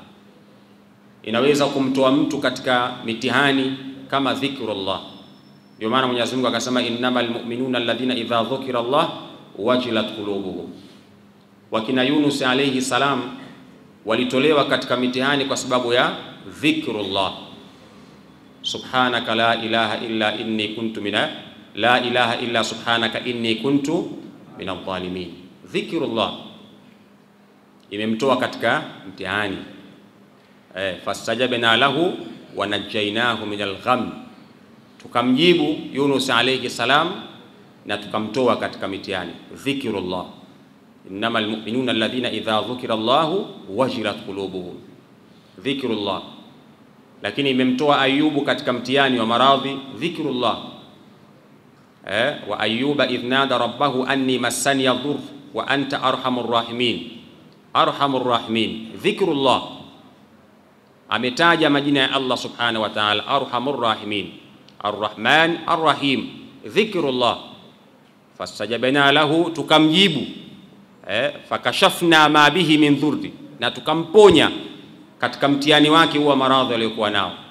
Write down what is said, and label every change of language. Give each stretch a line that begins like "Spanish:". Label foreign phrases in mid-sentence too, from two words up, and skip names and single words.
Swahili: Inaweza kumtoa mtu katika mitihani kama dhikrullah. Ndio maana Mwenyezi Mungu akasema
Arabic: إنما المؤمنون الذين إذا ذكر الله وجلت قلوبهم.
Swahili: Wakina Yunus
Arabic: عليه السلام
Swahili: walitolewa katika mitihani kwa sababu ya dhikrullah.
Arabic: سبحانك لا إله إلا إني كنت لا إله إلا سبحانك إني كنت من الظالمين.
Swahili: Dhikrullah imemtoa katika mtihani.
Arabic: فاستجبنا له ونجيناه من الغم.
Swahili: Tukamjibu Yunus
Arabic: عليه السلام
Swahili: na tukamtoa katika mitihani. Dhikrullah.
Arabic: إنما المؤمنون الذين إذا ذكر الله وجلت قلوبهم.
Swahili: Dhikrullah. Lakini imemtoa Ayubu katika mtihani wa maradhi. Dhikrullah.
Arabic: وأيوب إذ نادى ربه أني مسني الضر وأنت أرحم الراحمين. أرحم الراحمين. ذكر الله.
Swahili: Ametaja majina ya Allah
Arabic: سبحانه وتعالى, أرحم الراحمين، الرحمن الرحيم.
Swahili: Dhikrullah.
Arabic: فاستجبنا له,
Swahili: tukamjibu.
Arabic: فكشفنا ما به من ضر,
Swahili: na tukamponya katika mtihani wake huwa maradhi aliyokuwa nao.